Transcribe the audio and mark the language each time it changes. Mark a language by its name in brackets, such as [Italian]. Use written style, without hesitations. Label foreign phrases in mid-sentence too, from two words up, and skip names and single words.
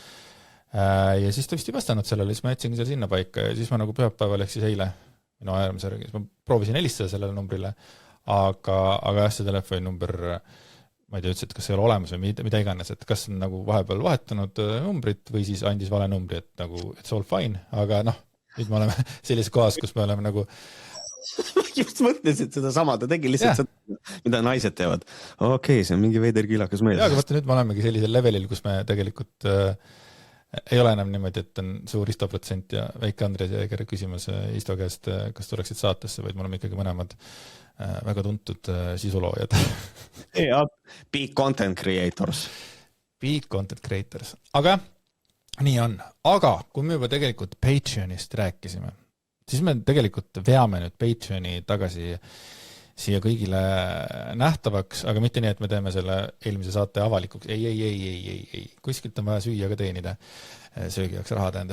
[Estonian] Ja siis ta vist ei vastanud sellele, siis ma jätsingi seal sinna paika ja siis ma nagu pühapäeval ehk siis eile minu äärmisjärgi, siis ma proovisin helistada sellele numbrile, aga jah, see telefoninumber, ma ei tea, ütles, et kas ei ole olemas või mida iganes, et kas on nagu vahepeal vahetanud numbrit või siis andis vale numbri, et nagu [English] it's all fine, [Estonian] aga nüüd me oleme sellises kohas, kus me oleme nagu just mõtlesin seda sama, ta tegi lihtsalt seda, mida naised teevad. Okei, see on mingi veider kilakas meeles. Ja, aga vaata, nüüd me olemegi sellisel levelil, kus me tegelikult ei ole enam niimoodi, et on suur Isto% ja väike Andres Jääger küsimus Isto käest, kas tuleksid saatesse, vaid me oleme ikkagi mõlemad väga tuntud sisuloojad. [English] Big content creators. Big content creators. [Estonian] Aga nii on. Aga kui me juba tegelikult Patreonist rääkisime, siis me tegelikult veame nüüd Patreoni tagasi siia kõigile nähtavaks, aga mitte nii, et me teeme selle eelmise saate avalikuks. Ei. Kuskilt on vaja süüa ka teenida. Söögi jaoks raha tähendab.